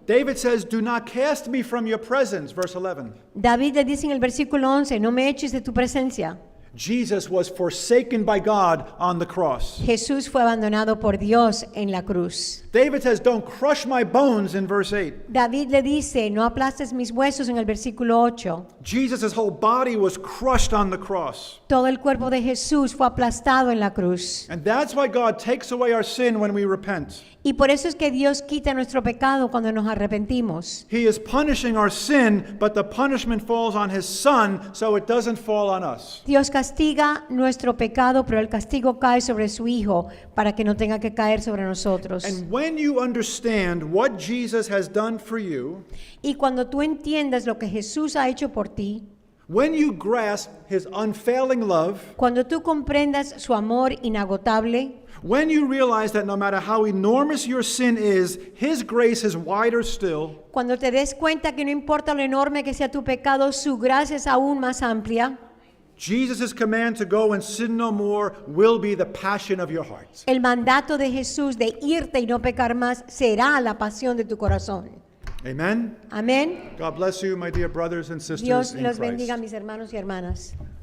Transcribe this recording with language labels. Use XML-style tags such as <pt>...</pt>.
<en>David says, do not cast me from your presence, verse 11.</en> <es>David le dice en el versículo 11, no me eches de tu presencia.</es> <en>Jesus was forsaken by God on the cross.</en> <es>Jesús fue abandonado por Dios en la cruz.</es> <en>David says, don't crush my bones in verse 8.</en> <es>David le dice, no aplastes mis huesos en el versículo 8.</es> <en>Jesus' whole body was crushed on the cross.</en> <es>Todo el cuerpo de Jesús fue aplastado en la cruz.</es> <en>And that's why God takes away our sin when we repent.</en> <es>Y por eso es que Dios quita nuestro pecado cuando nos arrepentimos.</es> <en>He is punishing our sin, but the punishment falls on his son, so it doesn't fall on us.</en> <es>Dios castiga nuestro pecado, pero el castigo cae sobre su Hijo para que no tenga que caer sobre nosotros.</es> <en>And when you understand what Jesus has done for you,</en> <es>Y cuando tú entiendas lo que Jesús ha hecho por ti,</es> <en>when you grasp his unfailing love,</en> <es>cuando tú comprendas su amor inagotable,</es> <en>when you realize that no matter how enormous your sin is, his grace is wider still,</en> <es>cuando te des cuenta que no importa lo enorme que sea tu pecado, su gracia es aún más amplia,</es> <en>Jesus' command to go and sin no more will be the passion of your heart.</en> <es>el mandato de Jesús de irte y no pecar más será la pasión de tu corazón.</es> <en>Amen?</en> <es>Amén.</es> <en>God bless you, my dear brothers and sisters</en> <es>Dios</es> <en>in</en> <es>los</es> <en>Christ.</en> <es>bendiga, mis hermanos y hermanas.</es>